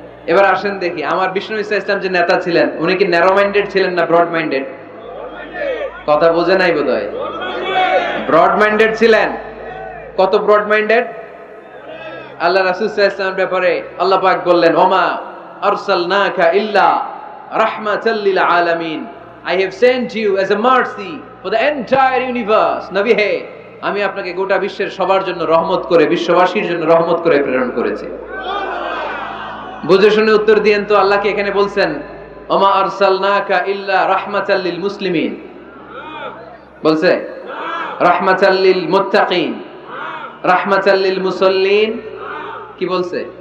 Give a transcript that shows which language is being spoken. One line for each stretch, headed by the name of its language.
Bangla: এবার আসেন দেখি, আমার বিষ্ণু ইসলাম যে নেতা ছিলেন, উনি কি ন্যারো মাইন্ডেড ছিলেন না ব্রড মাইন্ডেড? কথা বোঝে নাই বোধহয়। ব্রড মাইন্ডেড ছিলেন। কত ব্রড মাইন্ডেড? আল্লাহ রাসূল সাল্লাল্লাহু আলাইহি ওয়াসাল্লামের ব্যাপারে আল্লাহ পাক বললেন,
Arabic: ওমা আরসালনাকা ইল্লা রাহমাতাল লিল আলামিন।
English: I have sent you as a mercy for the entire universe.
Bangla: নবী হে, আমি আপনাকে গোটা বিশ্বের সবার জন্য রহমত করে, বিশ্ববাসীর জন্য রহমত করে প্রেরণ করেছি। বুঝে শুনে উত্তর দিয়েন তো, আল্লাহকে এখানে বলছেন
Arabic: ওমা আরসালনাকা ইল্লা রাহমাতাল লিল মুসলিমিন,
Bangla: বলছে
Arabic: রাহমাতাল লিল মুত্তাকিন, রাহমাতাল লিল মুসাল্লিন,
Bangla: কি বলছে?